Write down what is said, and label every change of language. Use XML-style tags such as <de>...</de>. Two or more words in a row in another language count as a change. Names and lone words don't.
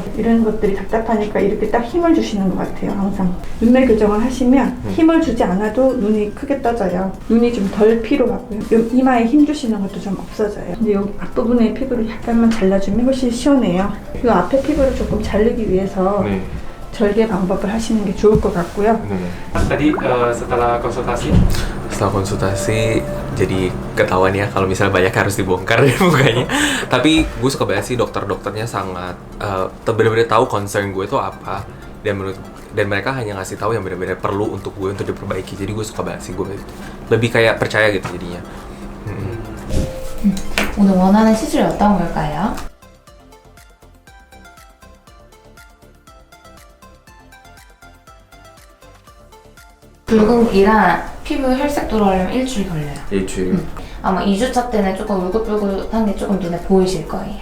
<ko>이런 것들이 답답하니까 이렇게 딱 힘을 주시는 것 같아요. 항상 눈매 교정을 하시면 힘을 주지 않아도 눈이 크게 떠져요. 눈이 좀 덜 피로하고요. 이마에 힘 주시는 것도 좀 없어져요. 근데 여기 앞부분의 피부를 약간만 잘라주면 훨씬 시원해요. 이 앞에 피부를 조금 자르기 위해서 네. 절개 방법을 하시는 게 좋을 것 같고요. 네.</ko> <id>Tadi setelah konsultasi Setelah konsultasi jadi ketahuan ya kalau misalnya banyak harus dibongkar ya mukanya. Tapi gue suka banget sih dokter-dokternya sangat benar-benar tahu concern gue itu apa dan mereka hanya ngasih tahu yang benar-benar perlu untuk gue untuk diperbaiki. Jadi gue suka banget sih, gue lebih kayak percaya gitu jadinya.</id> <ko>오늘 원하는 시술이 어떤 걸까요? 붉은기랑 피부 혈색 돌아오려면 일주일 걸려요. 일주일. 아마 2주차 때는 조금 울긋불긋한 게 조금 눈에 보이실 거예요.</ko>